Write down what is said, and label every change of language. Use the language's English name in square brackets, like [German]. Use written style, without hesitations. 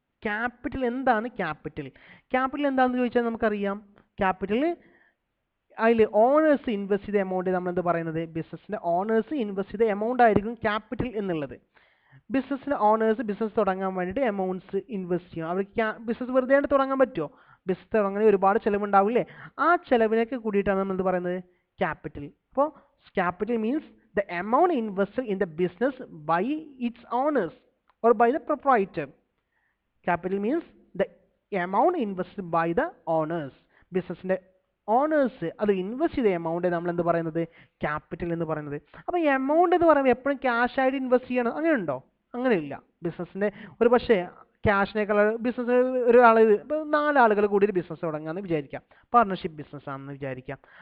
[Malayalam] Capital എന്താണ്? Capital എന്താണെന്ന് ചോദിച്ചാൽ നമുക്കറിയാം, ക്യാപിറ്റൽ അതിൽ ഓണേഴ്സ് ഇൻവെസ്റ്റ് ചെയ്ത എമൗണ്ട് നമ്മളെന്ത് പറയുന്നത്? ബിസിനസ്സിൻ്റെ ഓണേഴ്സ് ഇൻവെസ്റ്റ് ചെയ്ത എമൗണ്ട് ആയിരിക്കും ക്യാപിറ്റൽ എന്നുള്ളത്. ബിസിനസ്സിൻ്റെ ഓണേഴ്സ് ബിസിനസ് തുടങ്ങാൻ വേണ്ടിയിട്ട് എമൗണ്ട്സ് ഇൻവെസ്റ്റ് ചെയ്യും. അവർക്ക് ബിസിനസ് വെറുതെ ആയിട്ട് തുടങ്ങാൻ പറ്റുമോ? ബിസിനസ് തുടങ്ങാൻ ഒരുപാട് ചിലവുണ്ടാവില്ലേ? ആ ചിലവിനൊക്കെ കൂടിയിട്ടാണ് നമ്മൾ എന്ത് പറയുന്നത്? ക്യാപിറ്റൽ. അപ്പോൾ [English] Capital means the amount invested in the business by its owners or by the proprietor. Capital means the amount invested by the owners. [Malayalam] ബിസിനസ്സിൻ്റെ ഓണേഴ്സ് അത് ഇൻവെസ്റ്റ് ചെയ്ത എമൗണ്ട് നമ്മൾ എന്ത് പറയുന്നത്? ക്യാപിറ്റൽ എന്ന് പറയുന്നത്. അപ്പോൾ ഈ എമൗണ്ട് എന്ന് പറയുമ്പോൾ എപ്പോഴും ക്യാഷ് ആയിട്ട് ഇൻവെസ്റ്റ് ചെയ്യണം അങ്ങനെ ഉണ്ടോ? അങ്ങനെയില്ല. ബിസിനസ്സിൻ്റെ ഒരു പക്ഷേ ക്യാഷിനേക്കാൾ ബിസിനസ് ഒരാൾ, ഇപ്പോൾ 4 ആളുകൾ കൂടി ഒരു ബിസിനസ് തുടങ്ങുകയെന്ന് വിചാരിക്കാം, പാർട്ണർഷിപ്പ് ബിസിനസ് ആണെന്ന് വിചാരിക്കാം.